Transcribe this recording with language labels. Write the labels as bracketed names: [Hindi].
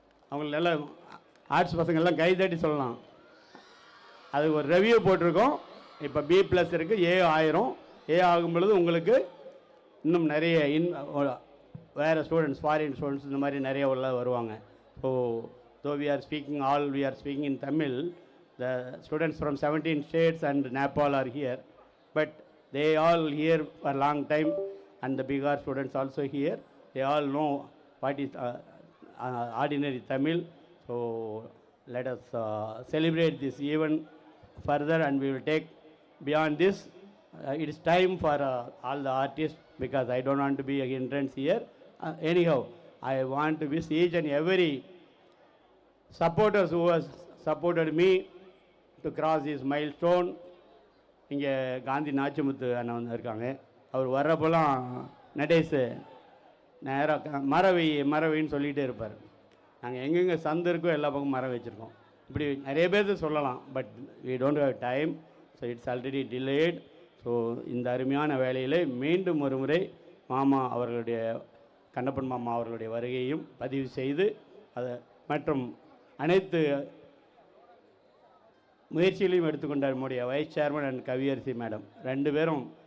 [Tamil] அவங்களுக்கு எல்லாம் ஆர்ட்ஸ் பசங்கள்லாம் கைதட்டி சொல்லலாம். அது ஒரு ரெவ்யூ போட்டிருக்கோம். இப்போ B+ இருக்குது, A ஆயிரும். A ஆகும் பொழுது உங்களுக்கு இன்னும் நிறைய வேறு ஸ்டூடெண்ட்ஸ், ஃபாரின் ஸ்டூடெண்ட்ஸ் இந்த மாதிரி நிறைய உள்ள வருவாங்க. [English] So though we are speaking in Tamil, the students from 17 states and Nepal are here, but they all here for a long time, and the Bihar students also here. They all know what is ordinary Tamil. So let us celebrate this event further, and we will take beyond this. It is time for all the artists, because I don't want to be a hindrance here. Anyhow, I want to wish each and every supporters who has supported me to cross this milestone. [Tamil] இங்கே காந்தி நாச்சிமுத்து அண்ணன் வந்து இருக்காங்க. அவர் வர்றப்போலாம் நடேசு நேராக மரவின்னு சொல்லிகிட்டே இருப்பார். நாங்கள் எங்கெங்கே சந்து இருக்கோ எல்லா பக்கமும் மரம் வச்சுருக்கோம். இப்படி நிறைய பேர்த்து சொல்லலாம், but [English] we don't have time, so it's already delayed. [Tamil] So இந்த அருமையான வேலையில் மீண்டும் ஒரு முறை மாமா அவர்களுடைய கண்ணப்பன் மாமா அவர்களுடைய வருகையும் பதிவு செய்து அதை மற்றும் அனைத்து முயற்சிகளையும் எடுத்துக்கொண்டார் நம்முடைய vice chairman and Kaviyarasi madam 2 பேரும்.